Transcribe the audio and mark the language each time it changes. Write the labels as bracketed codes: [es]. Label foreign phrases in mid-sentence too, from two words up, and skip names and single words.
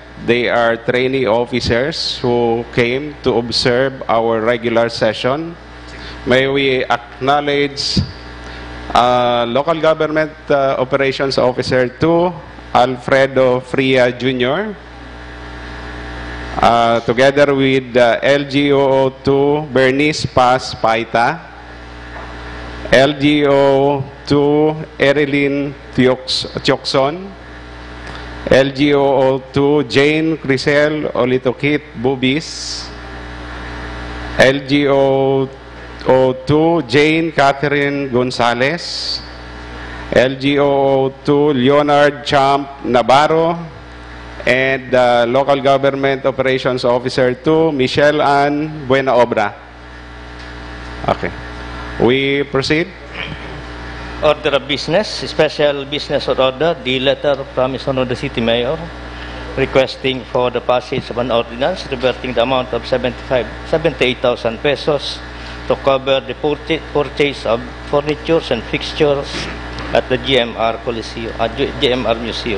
[en] They are trainee officers who came to observe our regular session. May we acknowledge Local Government Operations Officer 2, Alfredo Fria Jr., together with LGO2, Bernice Paz Paita, LGO2, Erilyn Tiokson, LGO2, Jane Crisel Olitokit Bubis, LGO2, Jane Catherine Gonzalez, LGO2, Leonard Champ Navarro, and Local Government Operations Officer 2, Michelle Ann Buena Obra. Okay. We proceed. Order of business, special business order, the letter from the City Mayor requesting for the passage of an ordinance reverting the amount of 78,000 pesos to cover the purchase of furnitures and fixtures at the GMR Museum.